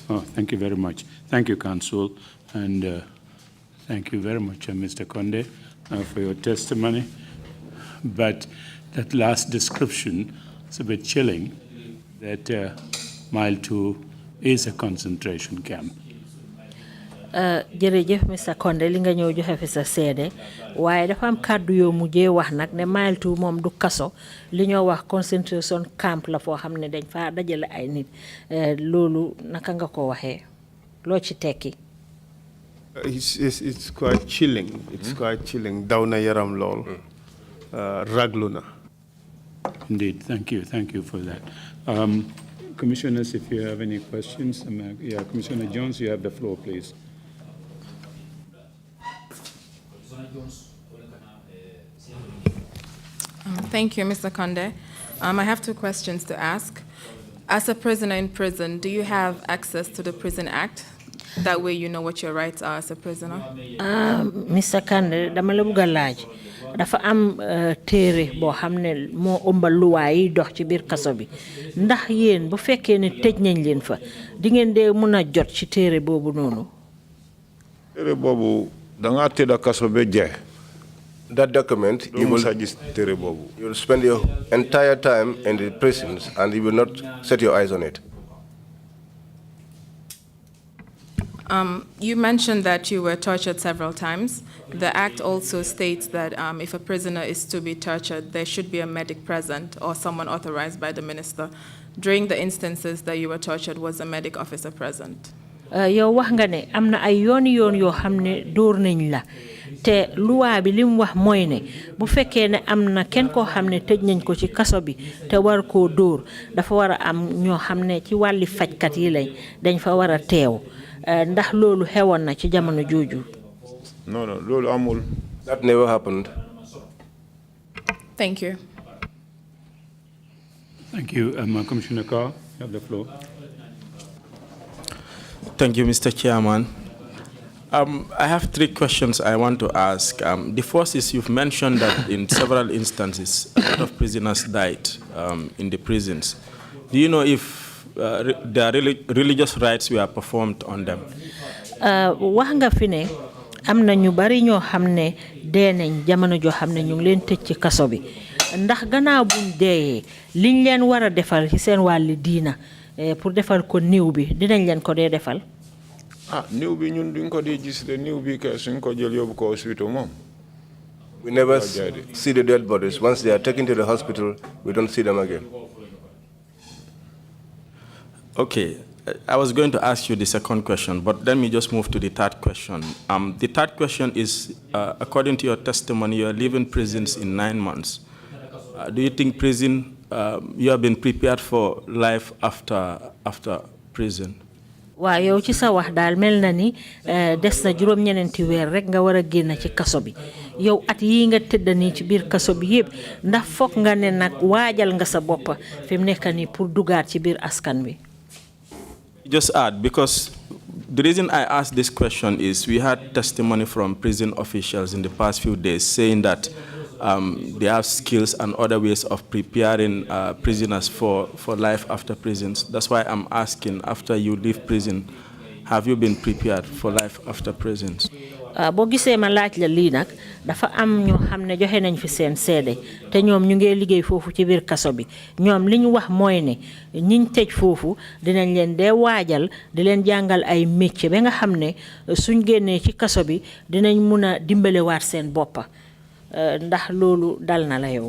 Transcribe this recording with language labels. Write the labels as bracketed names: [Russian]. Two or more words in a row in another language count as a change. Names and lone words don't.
[English] Oh, thank you very much. Thank you, Counsel. And thank you very much, Mr. Condeh, for your testimony. But that last description is a bit chilling, that Mile 2 is a concentration camp. [Wolof] Jërëjëf Mr. Condeh li nga ñëw joxe fi sa seede waaye dafa am kàddu yoo mujjee wax nag ne Mile 2 moom du kaso li ñoo wax [English] concentration camp [Wolof] la foo xam ne dañ fa dajale ay nit loolu naka nga ko waxee loo ci tekki. [English] It's quite chilling. It's quite chilling. [Wolof] Daw na yaram lool. Raglu na. [English] Indeed. Thank you. Thank you for that. Commissioners, if you have any questions, Commissioner Jones, you have the floor, please. Thank you, Mr. Condeh. I have two questions to ask. As a prisoner in prison, do you have access to the Prison Act? That way you know what your rights are as a prisoner. Mr. [Wolof] Condeh, dama la bëgg a laaj dafa am téere boo xam ne moo ëmbal luwaa yi dox ci biir kaso bi ndax yéen bu fekkee ne tëj nañ leen fa di ngeen dee mën a jot ci téere boobu noonu. Téere boobu da nga tëdd kaso ba jeex. [English] That document, you will spend your entire time in the prisons and you will not set your eyes on it. You mentioned that you were tortured several times. The Act also states that if a prisoner is to be tortured, there should be a medic present or someone authorized by the minister. During the instances that you were tortured, was a medic officer present? [Wolof] Yow wax nga ne am na ay yoon yoo xam ne dóor nañ la te luwaa bi li mu wax mooy ne bu fekkee ne am na kenn koo xam ne tëj nañ ko ci kaso bi te war koo dóor dafa war a am ñoo xam ne ci wàlli fajkat yi lañ dañ fa war a teew ndax loolu xewoon na ci jamono jooju. No, loolu amul. [English] That never happened. Thank you. Thank you. Commissioner Carr, you have the floor. Thank you, Mr. Chairman. I have three questions I want to ask. The first is you've mentioned that in several instances, a lot of prisoners died in the prisons. Do you know if their religious rites were performed on them? [Wolof] Wax nga fi ne am na ñu bari ñoo xam ne dee nañ jamono joo xam ne ñu ngi leen tëj ci kaso bi ndax gannaaw buñ deeyee liñ leen war a defal ci seen wàlli diina pour defal ko niw bi dinañ leen ko dee defal. Niw bi ñun duñ ko dee gis de niw bi ke suñ ko jël yóbbu ko hospital moom. [English] We never see the dead bodies. Once they are taken to the hospital, we don't see them again. Okay, I was going to ask you the second question, but let me just move to the third question. The third question is, according to your testimony, you are leaving prisons in 9 months. Do you think prison, you have been prepared for life after prison? [Wolof] Waaw yow ci sa wax daal mel na ni des na juróom-ñeneenti weer rek nga war a génn ci kaso bi yow at yii nga tëdd nii ci biir kaso bi yëpp ndax foog nga ne nag waajal nga sa bopp fi mu nekk nii pour dugaat ci biir askan wi. [English] Just add, because the reason I asked this question is we had testimony from prison officials in the past few days saying that they have skills and other ways of preparing prisoners for life after prisons. That's why I'm asking, after you leave prison, have you been prepared for life after prisons? [Wolof] Boo gisee ma laaj la lii nag dafa am ñoo xam ne joxe nañ fi seen seede te ñoom ñu ngi liggéey foofu ci biir kaso bi ñoom li ñu wax mooy ne ñiñ tëj foofu dinañ leen dee waajal di leen jàngal ay métier ba nga xam ne suñ génnee ci kaso bi dinañ mun a dimbalewaat seen boppa ndax loolu dal na la yow.